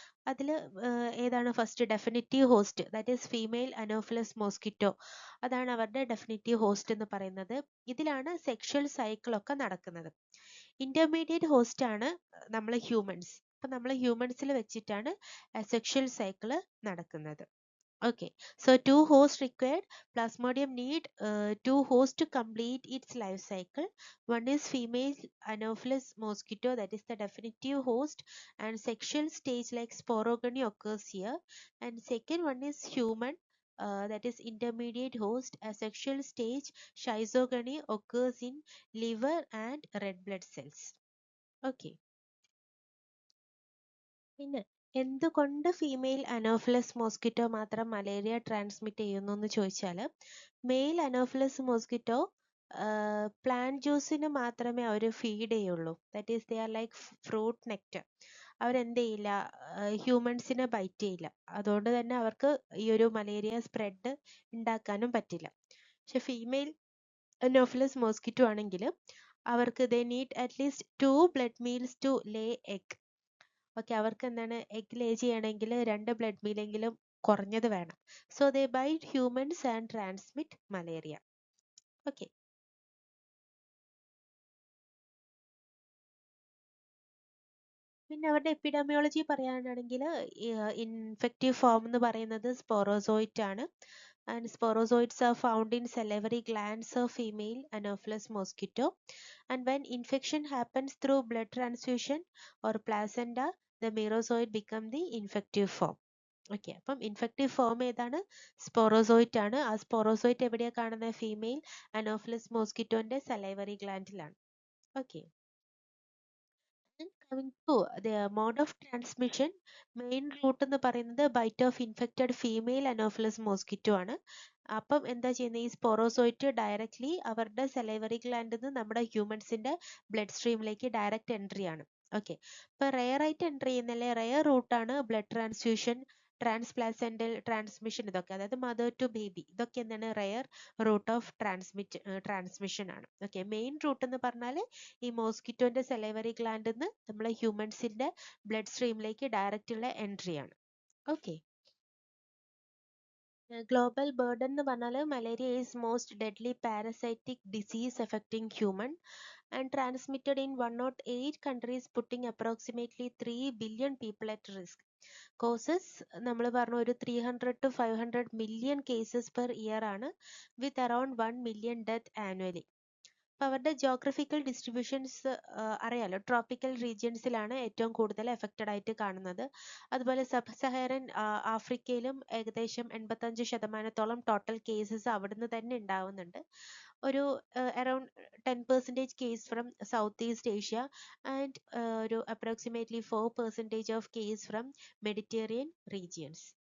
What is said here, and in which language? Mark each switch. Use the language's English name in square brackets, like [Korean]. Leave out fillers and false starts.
[Malayalam] അതിൽ ഏതാണ് first, definitive host, [English] That is female Anopheles mosquito. [Malayalam] അതാണ് അവരുടെ ഡെഫിനിറ്റീവ് ഹോസ്റ്റ് എന്ന് പറയുന്നത്. ഇതിലാണ് സെക്ഷൽ സൈക്കിൾ ഒക്കെ നടക്കുന്നത്. ഇന്റർമീഡിയറ്റ് ഹോസ്റ്റ് ആണ് നമ്മൾ ഹ്യൂമൻസ്. അപ്പൊ നമ്മൾ ഹ്യൂമൻസിൽ വെച്ചിട്ടാണ് സെക്ഷൽ സൈക്കിൾ നടക്കുന്നത്. [English] Okay, so 2 hosts required. Plasmodium need 2 hosts to complete its life cycle. One is female Anopheles mosquito, that is the definitive host, and sexual stage like sporogony occurs here. And second one is human, that is intermediate host. A sexual stage schizogony occurs in liver and red blood cells. Okay. [Malayalam] പിന്നെ എന്തുകൊണ്ട് female anopheles mosquito മാത്രം malaria transmit ചെയ്യുന്നു എന്ന് ചോദിച്ചാൽ, mail anopheles mosquito plant ജ്യൂസിന് മാത്രമേ അവർ feed ചെയ്യുള്ളൂ. [English] That is they are like fruit nectar. [Malayalam] അവരെന്ത് ചെയ്യില്ല, ഹ്യൂമൻസിനെ ബൈറ്റ് ചെയ്യില്ല. അതുകൊണ്ട് തന്നെ അവർക്ക് ഈ ഒരു മലേറിയ സ്പ്രെഡ് ഉണ്ടാക്കാനും പറ്റില്ല. പക്ഷെ ഫീമെയിൽ അനോഫിലസ് മോസ്കിറ്റോ ആണെങ്കിൽ അവർക്ക് [English] They need at least 2 blood meals to lay egg. [Malayalam] Okay, അവർക്ക് എന്താണ്, എഗ് ലേ ചെയ്യണമെങ്കിൽ 2 ബ്ലഡ് മീലെങ്കിലും കുറഞ്ഞത് വേണം. [English] So they bite humans and transmit malaria. [Malayalam] Okay, പിന്നെ അവരുടെ എപ്പിഡമിയോളജി പറയാനാണെങ്കിൽ ഇൻഫെക്റ്റീവ് ഫോം എന്ന് പറയുന്നത് സ്പോറോസോയിറ്റ് ആണ്. [English] And sporozoites are found in salivary glands of female Anopheles mosquito. And when infection happens through blood transfusion or placenta, the merozoite become the infective form. [Malayalam] Okay, അപ്പം infective form ഏതാണ്, സ്പോറോസോയിറ്റ് ആണ്. ആ സ്പോറോസോയിറ്റ് എവിടെയാണ് കാണുന്നത്, female anopheles മോസ്കിറ്റോന്റെ salivary ഗ്ലാൻഡിലാണ്. Okay, [English] coming to the mode of transmission, [Malayalam] main root എന്ന് പറയുന്നത് byte of infected female anopheles mosquito ആണ്. അപ്പം എന്താ ചെയ്യുന്നത്, ഈ സ്പോറോസോയിറ്റ് ഡയറക്ട്ലി അവരുടെ സലൈവറി ഗ്ലാൻഡിൽ നിന്ന് നമ്മുടെ ഹ്യൂമൻസിന്റെ ബ്ലഡ് സ്ട്രീമിലേക്ക് ഡയറക്റ്റ് എൻട്രി ആണ്. ഓക്കെ, ഇപ്പൊ റെയർ ആയിട്ട് എൻട്രി ചെയ്യുന്നല്ലേ, റെയർ റൂട്ടാണ് ബ്ലഡ് ട്രാൻസ്ഫ്യൂഷൻ, ട്രാൻസ്പ്ലാസെന്റൽ ട്രാൻസ്മിഷൻ, ഇതൊക്കെ അതായത് മദർ ടു ബേബി, ഇതൊക്കെ എന്താണ് റെയർ റൂട്ട് ഓഫ് ട്രാൻസ്മിഷൻ ആണ്. ഓക്കെ, മെയിൻ റൂട്ട് എന്ന് പറഞ്ഞാൽ ഈ മോസ്കിറ്റോന്റെ സലൈവറി ഗ്ലാൻഡിൽ നിന്ന് നമ്മളെ ഹ്യൂമൻസിന്റെ ബ്ലഡ് സ്ട്രീമിലേക്ക് ഡയറക്റ്റ് ഉള്ള എൻട്രി ആണ്. ഓക്കെ, ഗ്ലോബൽ ബർഡൻ എന്ന് പറഞ്ഞാൽ [English] Malaria is most deadly parasitic disease affecting human. and transmitted in 108 countries, putting approximately 3 billion people at risk. Causes [Malayalam] നമ്മൾ പറഞ്ഞു ഒരു [English] 300 to 500 million cases per year ആണ്, with around 1 million death annually. [Malayalam] അപ്പോൾ അവരുടെ geographical distributions അറിയാലോ, tropical റീജിയൻസിലാണ് ഏറ്റവും കൂടുതൽ affected ആയിട്ട് കാണുന്നത്. അതുപോലെ സബ് സഹാറൻ ആഫ്രിക്കയിലും ഏകദേശം 85% ടോട്ടൽ കേസസ് അവിടുന്ന് തന്നെ ഉണ്ടാവുന്നുണ്ട്. [English] ഒരു around 10% case from South East Asia and ഒരു approximately 4% of case from Mediterranean regions.